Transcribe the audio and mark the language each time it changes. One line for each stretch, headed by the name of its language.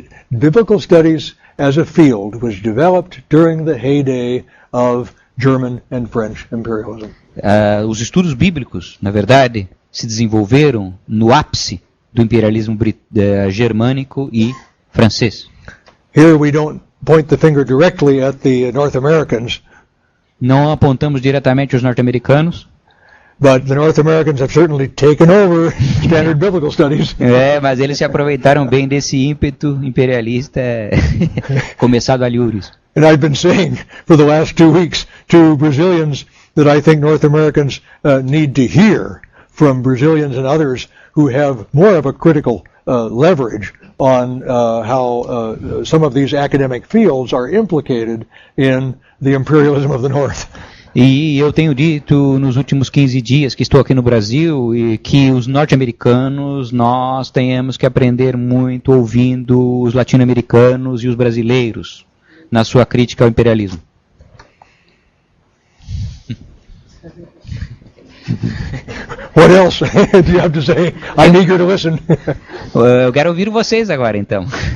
English: Biblical studies as a field was developed during the heyday of German and French imperialism.
Portuguese: Os estudos bíblicos, na verdade, se desenvolveram no ápice do imperialismo germânico e francês.
English: Here we don't point the finger directly at the North Americans.
Portuguese: Não apontamos diretamente aos norte-americanos.
English: But the North Americans have certainly taken over standard biblical studies.
Portuguese: Mas eles se aproveitaram bem desse ímpeto imperialista começado a Lures.
English: And I've been saying for the last 2 weeks to Brazilians that I think North Americans need to hear from Brazilians and others who have more of a critical leverage on how some of these academic fields are implicated in the imperialism of the North.
Portuguese: E eu tenho dito nos últimos 15 dias que estou aqui no Brasil e que os norte-americanos, nós tenhamos que aprender muito ouvindo os latino-americanos e os brasileiros na sua crítica ao imperialismo.
English: What else do you have to say? I'm eager to listen.
Portuguese: Eu quero ouvir vocês agora, então.